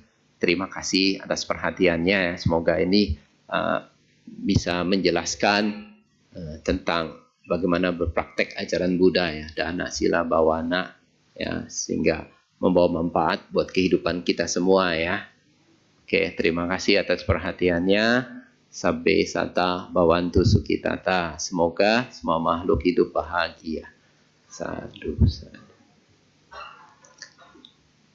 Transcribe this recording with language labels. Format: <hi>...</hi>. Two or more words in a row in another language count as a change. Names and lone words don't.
<id>Terima kasih atas perhatiannya. Semoga ini bisa menjelaskan tentang bagaimana berpraktek ajaran Buddha ya,</id> <pi>dana, sila, bawana</pi> <id>ya, sehingga membawa manfaat buat kehidupan kita semua ya. Oke, terima kasih atas perhatiannya.</id> <pi>Sabbe sata bawantu sukitata.</pi> <id>Semoga semua makhluk hidup bahagia.</id> <pi>Sadhu, sadhu.</pi>